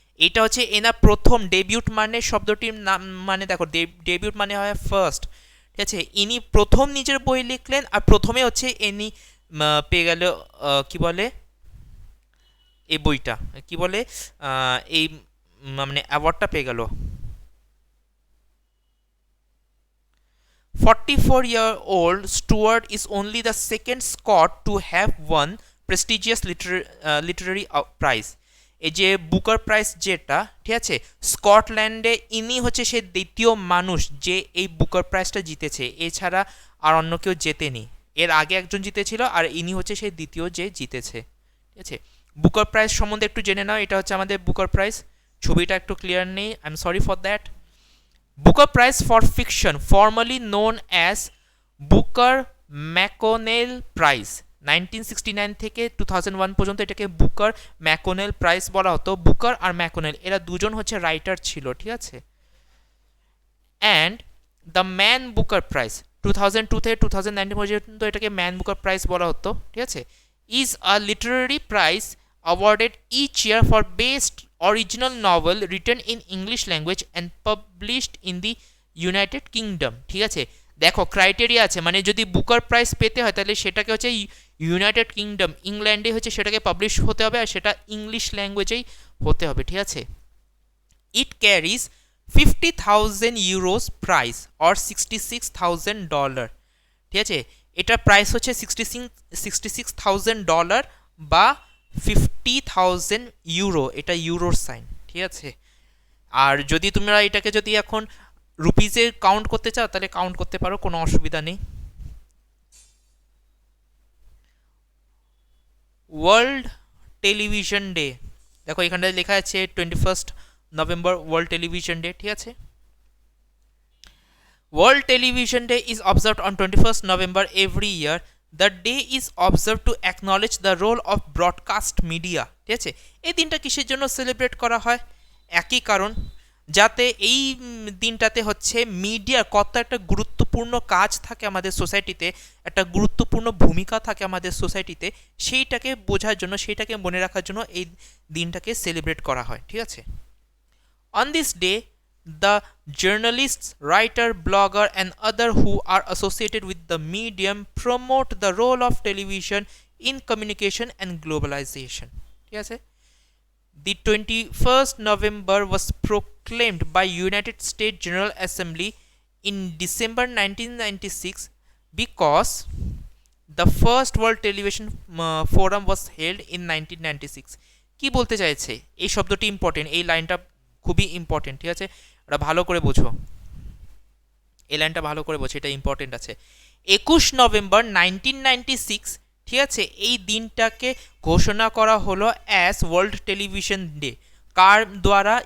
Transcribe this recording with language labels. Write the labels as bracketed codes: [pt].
[bn] এটা হচ্ছে এনার প্রথম ডেবিউট, মানে শব্দটির নাম মানে দেখো ডেবিউট মানে হয় ফার্স্ট, ঠিক আছে। ইনি প্রথম নিজের বই লিখলেন, আর প্রথমে হচ্ছে ইনি পেয়ে গেল কি বলে এই বইটা, কি বলে এই মানে অ্যাওয়ার্ডটা পেয়ে গেল। [en] 44-year-old Stewart is only the second Scot to have won prestigious literary prize. [bn] এই যে বুকার প্রাইজ যেটা, ঠিক আছে, স্কটল্যান্ডে ইনি হচ্ছে সে দ্বিতীয় মানুষ যে এই বুকার প্রাইজটা জিতেছে, এছাড়া আর অন্য কেউ জেতেনি। এর আগে একজন জিতেছিল আর ইনি হচ্ছে সেই দ্বিতীয় যে জিতেছে, ঠিক আছে। বুকার প্রাইজ সম্বন্ধে একটু জেনে নাও, এটা হচ্ছে আমাদের বুকার প্রাইজ। ছবিটা একটু ক্লিয়ার নেই, [en] I am sorry for that. Booker prize for fiction, formally known as Booker McConnell prize, [bn] 1969 থেকে 2001 পর্যন্ত এটাকে বুকার ম্যাকোনেল প্রাইজ বলা হতো। বুকার আর ম্যাকোনেল এরা দুজন হচ্ছে রাইটার ছিল, ঠিক আছে। [en] and the Man Booker prize [bn] 2002 থেকে 2019 পর্যন্ত এটাকে ম্যান বুকার প্রাইজ বলা হতো, ঠিক আছে। [en] is a literary prize awarded each year for best original novel written in English language and published in the United Kingdom, [bn] ঠিক আছে। দেখো ক্রাইটেরিয়া আছে, মানে যদি বুকার প্রাইজ পেতে হয় তাহলে সেটাকে হচ্ছে ইউনাইটেড কিংডম, ইংল্যান্ডে হচ্ছে সেটাকে পাবলিশ হতে হবে আর সেটা ইংলিশ ল্যাঙ্গুয়েজেই হতে হবে, ঠিক আছে। [en] it carries 50,000 euros prize or $66,000, [bn] ঠিক আছে। এটার প্রাইস হচ্ছে $66,000 বা 50,000 ইউরো, এটা ইউরোর সাইন, ঠিক আছে। আর যদি তোমরা এটাকে যদি এখন রুপিজে কাউন্ট করতে চাও তাহলে কাউন্ট করতে পারো, কোনো অসুবিধা নেই। ওয়ার্ল্ড টেলিভিশন ডে, দেখো এখানটায় লেখা আছে 21 নভেম্বর ওয়ার্ল্ড টেলিভিশন ডে, ঠিক আছে। [en] World Television Day is observed on 21st November every year. The day is observed to acknowledge the role of broadcast media, [bn] ঠিক আছে। এই দিনটা কিসের জন্য সেলিব্রেট করা হয়? একই কারণ, যাতে এই দিনটাতে হচ্ছে মিডিয়ার কত একটা গুরুত্বপূর্ণ কাজ থাকে আমাদের সোসাইটিতে, একটা গুরুত্বপূর্ণ ভূমিকা থাকে আমাদের সোসাইটিতে, সেইটাকে বোঝার জন্য, সেইটাকে মনে রাখার জন্য এই দিনটাকে সেলিব্রেট করা হয়, ঠিক আছে। [en] On this day, the journalists, writer, blogger and other who are associated with the medium promote the role of television in communication and globalization, [bn] ঠিক আছে। [en] The 21st November was proclaimed by United States General Assembly in December 1996 because the first World Television Forum was held in 1996. [bn] কি বলতে চাইছে? এই শব্দটি important, এই লাইনটা খুবই ইম্পর্টেন্ট, ঠিক আছে। ওটা ভালো করে বোঝো, এই লাইনটা ভালো করে বোঝো, এটা ইম্পর্টেন্ট আছে। 21 নভেম্বর 1996, ঠিক আছে, এই দিনটাকে ঘোষণা করা হলো অ্যাজ ওয়ার্ল্ড টেলিভিশন ডে। কার দ্বারা?